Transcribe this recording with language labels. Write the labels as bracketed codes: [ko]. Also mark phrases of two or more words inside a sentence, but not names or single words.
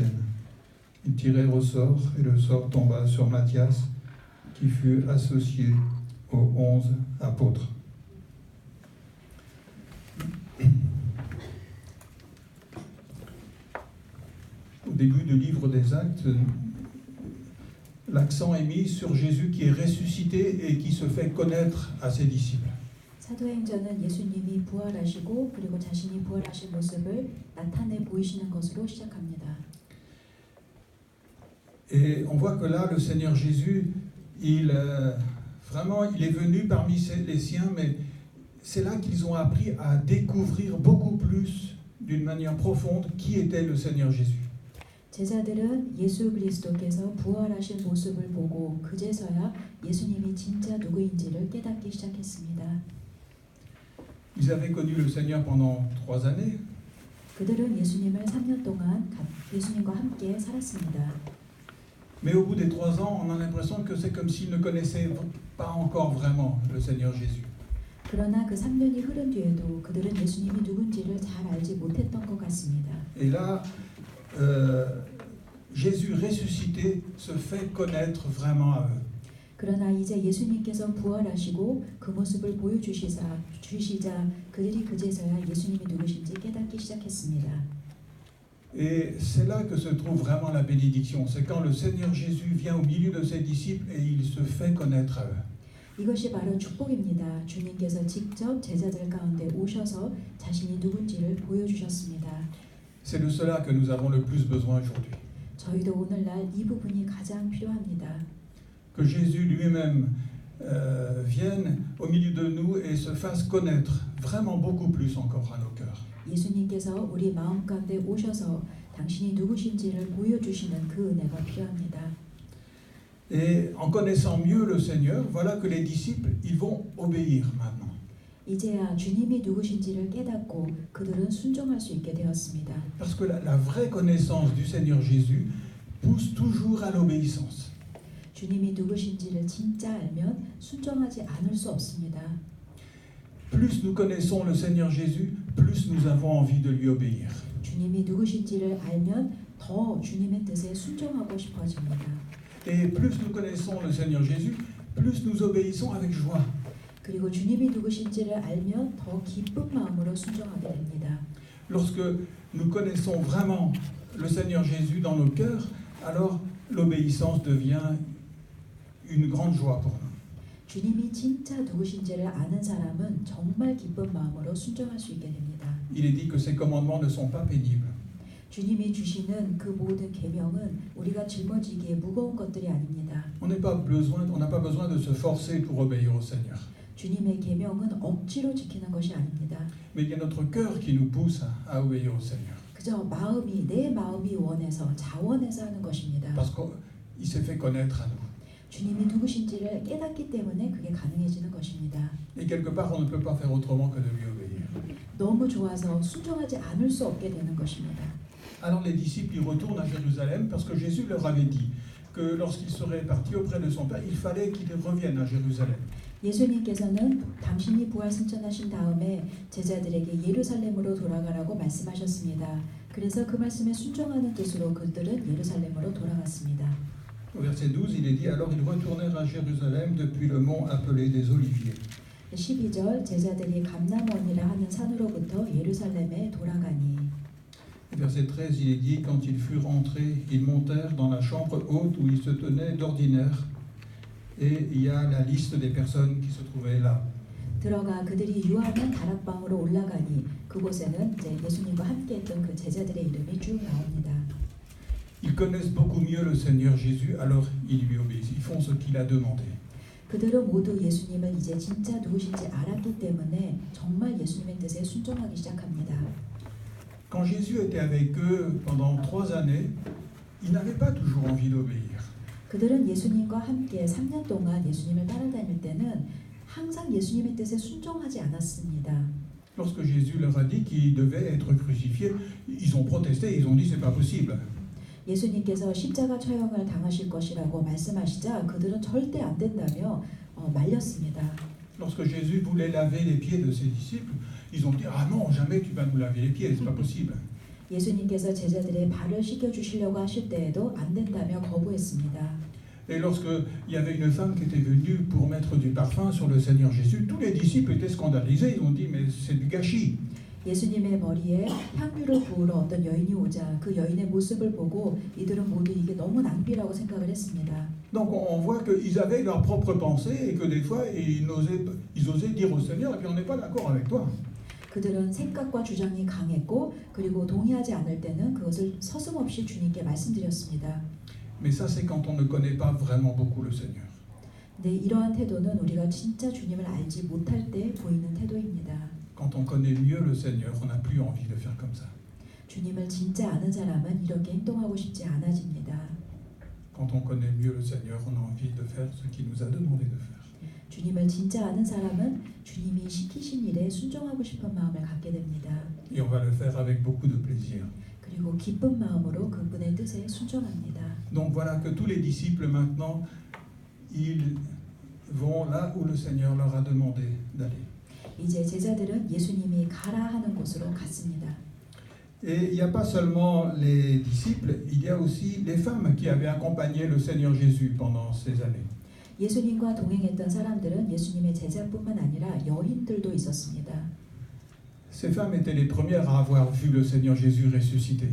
[fr] » Ils tirèrent au sort, et le sort tomba sur Matthias, qui fut associé aux 11 apôtres. Au début du livre des Actes, l'accent est mis sur Jésus qui est ressuscité et qui se fait connaître à ses disciples. [ko] 사도행전은 예수님이 부활하시고 그리고 자신이 부활하신 모습을 나타내 보이시는 것으로 시작합니다. [fr] Et on voit que là, le Seigneur Jésus, il est venu parmi les siens, mais c'est là qu'ils ont appris à découvrir beaucoup plus, d'une manière profonde, qui était le Seigneur Jésus. [ko] 제자들은 예수 그리스도께서 부활하신 모습을 보고 그제서야 예수님이 진짜 누구인지를 깨닫기 시작했습니다. [fr] Ils avaient connu le Seigneur pendant 3 années. [ko] 그들은 예수님을 3년 동안 예수님과 함께 살았습니다. [fr] Mais au bout des 3 ans, on a l'impression que c'est comme s'ils ne connaissaient pas encore vraiment le Seigneur Jésus. [ko] 그러나 그 3년이 흐른 뒤에도 그들은 예수님이 누군지를 잘 알지 못했던 것 같습니다. [fr] Et là, Jésus ressuscité se fait connaître vraiment à eux. [ko] 그러나 이제 예수님께서 부활하시고 그 모습을 보여주시자 그들이 그제서야 예수님이 누구신지 깨닫기 시작했습니다. [fr] Et c'est là que se trouve vraiment la bénédiction. C'est quand le Seigneur Jésus vient au milieu de ses disciples et il se fait connaître à eux. [ko] 이것이 바로 축복입니다. 주님께서 직접 제자들 가운데 오셔서 자신이 누군지를 보여주셨습니다. [fr] C'est de cela que nous avons le plus besoin aujourd'hui. [ko] 저희도 오늘날 이 부분이 가장 필요합니다. [fr] Que Jésus lui-même vienne au milieu de nous et se fasse connaître vraiment beaucoup plus encore à nos cœurs. [ko] 예수님께서 우리 마음 가운데 오셔서 당신이 누구신지를 보여주시는 그 은혜가 필요합니다. [fr] Et en connaissant mieux le Seigneur, voilà que les disciples, ils vont obéir maintenant. [ko] 이제야 주님이 누구신지를 깨닫고 그들은 순종할 수 있게 되었습니다. [fr] Parce que la vraie connaissance du Seigneur Jésus pousse toujours à l'obéissance. [ko] 주님이 누구신지를 진짜 알면 순종하지 않을 수 없습니다. [fr] Plus nous connaissons le Seigneur Jésus, plus nous avons envie de lui obéir. [ko] 주님이 누구신지를 알면 더 주님의 뜻에 순종하고 싶어집니다. [fr] Et plus nous connaissons le Seigneur Jésus, plus nous obéissons avec joie. [ko] 그리고 주님이 누구신지를 알면 더 기쁜 마음으로 순종하게 됩니다. [fr] Lorsque nous connaissons vraiment le Seigneur Jésus dans nos cœurs, alors l'obéissance devient une grande joie pour nous. [ko] 주님이 진짜 누구신지를 아는 사람은 정말 기쁜 마음으로 순종할 수 있게 됩니다. [fr] Il est dit que ces commandements ne sont pas pénibles. [ko] 주님이 주시는 그 모든 계명은 우리가 짊어지기에 무거운 것들이 아닙니다. [fr] On n'a pas besoin de se forcer pour obéir au Seigneur. [ko] 주님의 계명은 억지로 지키는 것이 아닙니다. [fr] Mais il y a notre cœur qui nous pousse à obéir au Seigneur. [ko] 그저 내 마음이 원해서 자원해서 하는 것입니다. [fr] Parce qu'il s'est fait connaître à nous. [ko] 주님이 누구신지를 깨닫기 때문에 그게 가능해지는 것입니다. [fr] Et quelque part, on ne peut pas faire autrement que de lui obéir. [ko] 너무 좋아서 순종하지 않을 수 없게 되는 것입니다. [fr] Alors les disciples y retournent à Jérusalem parce que Jésus leur avait dit que lorsqu'il serait parti auprès de son Père, il fallait qu'il revienne à Jérusalem. [ko] 예수님께서는 당신이 부활 승천하신 다음에 제자들에게 예루살렘으로 돌아가라고 말씀하셨습니다. 그래서 그 말씀에 순종하는 뜻으로 그들은 예루살렘으로 돌아갔습니다. [fr] Au verset 12, il est dit « Alors ils retournèrent à Jérusalem depuis le mont appelé des Oliviers. » [ko] 12절 제자들이 감람원이라 하는 산으로부터 예루살렘에 돌아가니. [fr] Verset 13, il est dit « Quand ils furent entrés, ils montèrent dans la chambre haute où ils se tenaient d'ordinaire. » Et il y a la liste des personnes qui se trouvaient là. [ko] 들어가 그들이 유하는 다락방으로 올라가니 그곳에는 이제 예수님과 함께했던 그 제자들의 이름이 쭉 나옵니다. [fr] Ils connaissent beaucoup mieux le Seigneur Jésus, alors ils lui obéissent. Ils font ce qu'il a demandé. [ko] 그들은 모두 예수님을 이제 진짜 누구신지 알았기 때문에 정말 예수님의 뜻에 순종하기 시작합니다. [fr] Quand Jésus était avec eux pendant 3 années, ils n'avaient pas toujours envie d'obéir. [ko] 그들은 예수님과 함께 3년 동안 예수님을 따라다닐 때는 항상 예수님의 뜻에 순종하지 않았습니다. [fr] Lorsque Jésus leur a dit qu'il devait être crucifié, ils ont protesté, ils ont dit c'est pas possible. [ko] 예수님께서 십자가 처형을 당하실 것이라고 말씀하시자 그들은 절대 안 된다며 말렸습니다. [fr] Lorsque Jésus voulait laver les pieds de ses disciples, ils ont dit ah non, jamais tu vas nous laver les pieds, c'est pas possible. [ko] 예수님께서 제자들의 발을 씻겨 주시려고 하실 때에도 안 된다며 거부했습니다. [fr] Et lorsque il y avait une femme qui était venue pour mettre du parfum sur le Seigneur Jésus, tous les disciples étaient scandalisés, ils ont dit mais c'est du gâchis. [ko] 예수님의 머리에 향유를 부으러 어떤 여인이 오자 그 여인의 모습을 보고 이들은 모두 이게 너무 낭비라고 생각을 했습니다. [fr] Donc on voit qu'ils avaient leurs propres pensées et que des fois ils osaient dire au Seigneur et puis on n'est pas d'accord avec toi. [ko] 그들은 생각과 주장이 강했고 그리고 동의하지 않을 때는 그것을 서슴없이 주님께 말씀드렸습니다. [fr] Mais ça c'est quand on ne connaît pas vraiment beaucoup le Seigneur. [ko] 근데 이러한 태도는 우리가 진짜 주님을 알지 못할 때 보이는 태도입니다. [fr] Quand on connaît mieux le Seigneur, on n'a plus envie de faire comme ça. [ko] 주님을 진짜 아는 사람은 이렇게 행동하고 싶지 않아집니다. [fr] Quand on connaît mieux le Seigneur, on a envie de faire ce qu'il nous a demandé de faire. [ko] 주님을 진짜 아는 사람은 주님이 시키신 일에 순종하고 싶은 마음을 갖게 됩니다. [fr] Et on va le faire avec beaucoup de plaisir. [ko] 그리고 기쁜 마음으로 그분의 뜻에 순종합니다. [fr] Donc voilà que tous les disciples maintenant, ils vont là où le Seigneur leur a demandé d'aller. [ko] 이제 제자들은 예수님이 가라 하는 곳으로 갔습니다. [fr] Et il n'y a pas seulement les disciples, il y a aussi les femmes qui avaient accompagné le Seigneur Jésus pendant ces années. [ko] 예수님과 동행했던 사람들은 예수님의 제자뿐만 아니라 여인들도 있었습니다. [fr] Ces femmes étaient les premières à avoir vu le Seigneur Jésus ressuscité.